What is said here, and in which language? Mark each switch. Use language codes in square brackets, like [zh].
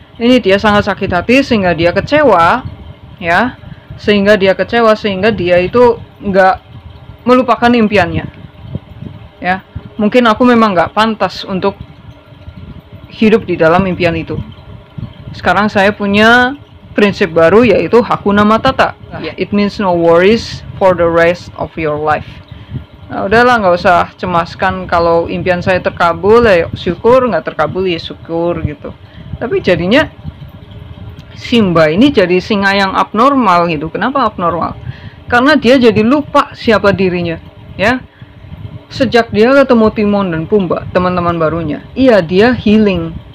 [id] Ini dia sangat sakit hati sehingga dia kecewa ya, sehingga dia itu nggak melupakan impiannya ya. Mungkin aku memang nggak pantas untuk hidup di dalam impian itu. Sekarang saya punya prinsip baru yaitu Hakuna Matata. [en] It means no worries for the rest of your life. [id] Nah, udahlah, nggak usah cemaskan kalau impian saya terkabul ya syukur, nggak terkabul ya syukur gitu. Tapi jadinya Simba ini jadi singa yang abnormal gitu. Kenapa abnormal? Karena dia jadi lupa siapa dirinya ya. Sejak dia ketemu Timon dan Pumba, teman-teman barunya, iya dia healing.